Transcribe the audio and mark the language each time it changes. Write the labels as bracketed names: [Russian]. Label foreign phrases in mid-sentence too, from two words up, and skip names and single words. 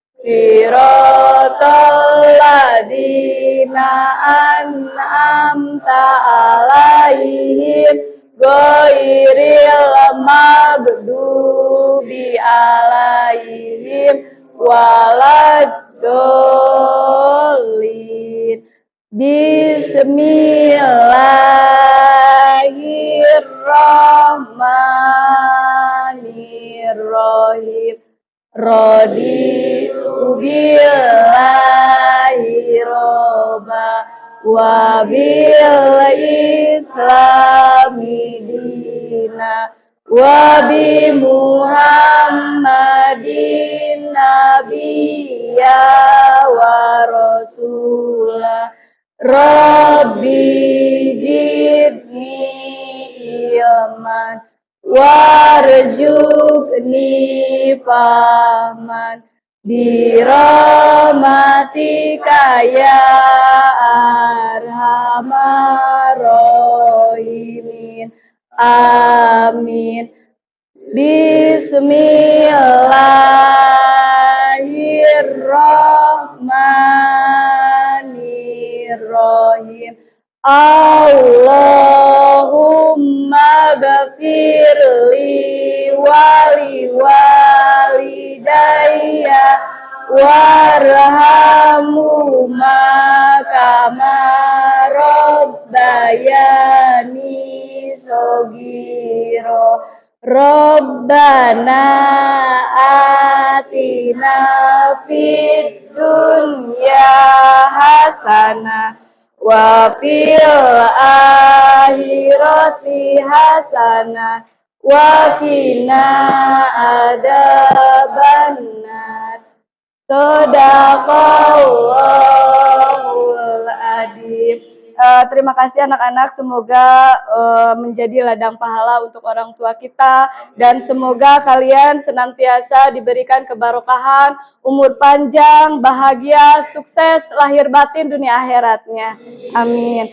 [Arabic] صراط الذين أنعمت عليهم غير المغضوب عليهم ولا الضالين. بسم الله الرحمن الرحيم. رضيت بالله ربا وبالإسلام دينا وبمحمد نبيا ورسولا. رب زدني علما وارزقني فهما برحمتك يا أرحم الراحمين. Amin. بسم الله الرحمن الرحيم. اللهم اغفر لي ولوالدي وارحمهما كما ربياني صغيرا. ربنا آتنا في الدنيا حسنة وفي الآخرة حسنة وقنا عذاب النار. صدق الله العظيم. [Indonesian] Terima kasih anak-anak, semoga menjadi ladang pahala untuk orang tua kita, dan semoga kalian senantiasa diberikan kebarokahan, umur panjang, bahagia, sukses, lahir batin dunia akhiratnya. Amin.